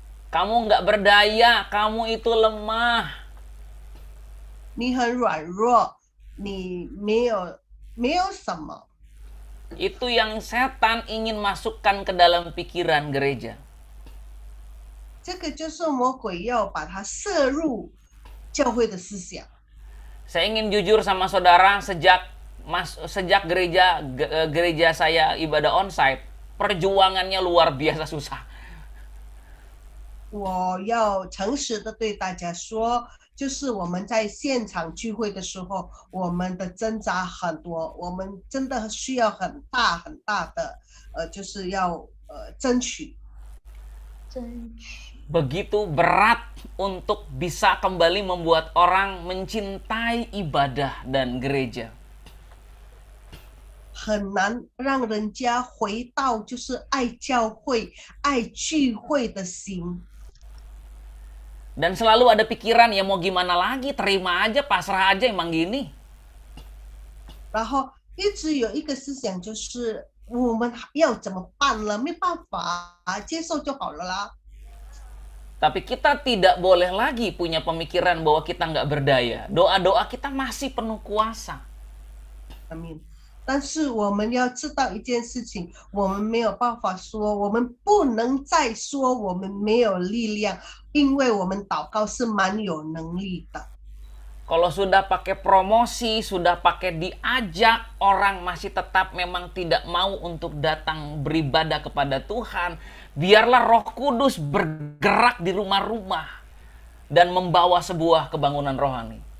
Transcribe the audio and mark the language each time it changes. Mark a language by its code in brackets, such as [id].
[id] Kamu nggak berdaya, kamu itu lemah. [zh] 你很软弱，你没有什么。 [id] Itu yang setan ingin masukkan ke dalam pikiran gereja. [zh] 这个就是魔鬼要把它摄入教会的思想。 [id] Saya ingin jujur sama saudara, sejak gereja saya ibadah onsite, perjuangannya luar biasa susah. [zh] 我要诚实的对大家说，就是我们在现场聚会的时候，我们的挣扎很多，我们真的需要很大的，就是要争取。 [id] Begitu berat untuk bisa kembali membuat orang mencintai ibadah dan gereja. [zh] 很难让人家回到就是爱教会、爱聚会的心。 [id] Dan selalu ada pikiran, ya mau gimana lagi, terima aja, pasrah aja, emang gini. [zh] 然后一直有一个思想，就是我们要怎么办了？没办法，接受就好了啦。 [id] Tapi kita tidak boleh lagi punya pemikiran bahwa kita nggak berdaya. Doa-doa kita masih penuh kuasa. Amin. [zh] 但是我们要知道一件事情，我们没有办法说，我们不能再说我们没有力量，因为我们祷告是蛮有能力的。 [id] Kalau sudah pakai promosi, sudah pakai diajak, orang masih tetap memang tidak mau untuk datang beribadah kepada Tuhan, biarlah Roh Kudus bergerak di rumah-rumah dan membawa sebuah kebangunan rohani.